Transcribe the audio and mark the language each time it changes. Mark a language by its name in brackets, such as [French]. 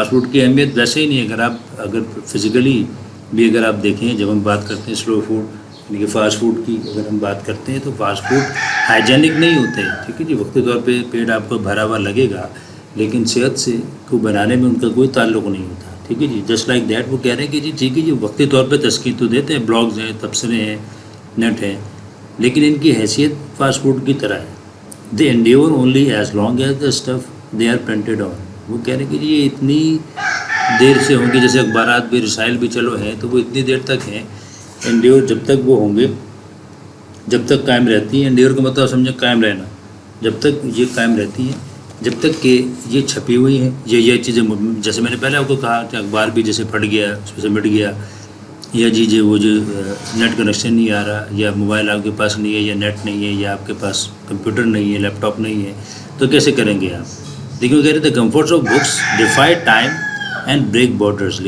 [Urdu] Fast food کی اہمیت ویسے ہی نہیں ہے. اگر فزیکلی بھی اگر آپ دیکھیں, جب ہم بات کرتے ہیں سلو فوڈ یعنی کہ فاسٹ فوڈ کی اگر ہم بات کرتے ہیں, تو فاسٹ فوڈ ہائیجینک نہیں ہوتے. ٹھیک ہے جی, وقتی طور پہ پیٹ آپ کو بھرا ہوا لگے گا, لیکن صحت سے کو بنانے میں ان کا کوئی تعلق نہیں ہوتا. ٹھیک ہے جی, [English] Just like that. [Urdu] وہ کہہ رہے ہیں کہ جی ٹھیک ہے جی, وقتی طور پہ تسکین تو دیتے ہیں, بلاگز ہیں, تبصرے ہیں, نیٹ ہیں, لیکن ان کی حیثیت فاسٹ فوڈ کی طرح ہے. [English] They endure only as long as the stuff they are printed on. [Urdu] وہ کہہ رہے ہیں کہ جی یہ اتنی دیر سے ہوں گے, جیسے اخبارات بھی, رسائل بھی چلو ہیں, تو وہ اتنی دیر تک ہیں. انڈیور جب تک وہ ہوں گے, جب تک قائم رہتی ہیں. انڈیور کا مطلب سمجھیں قائم رہنا. جب تک یہ قائم رہتی ہیں, جب تک کہ یہ چھپی ہوئی ہیں, یہ چیزیں, جیسے میں نے پہلے آپ کو کہا کہ اخبار بھی جیسے پھٹ گیا, اس میں سے مٹ گیا, یا جی وہ جو نیٹ کنیکشن نہیں آ رہا, یا موبائل آپ کے پاس نہیں ہے, یا نیٹ نہیں ہے, یا آپ کے پاس کمپیوٹر نہیں ہے, لیپ ٹاپ نہیں ہے, تو کیسے کریں گے آپ؟ لیکن وہ کہہ رہے تھے [English] Comforts of books defy time and break borders.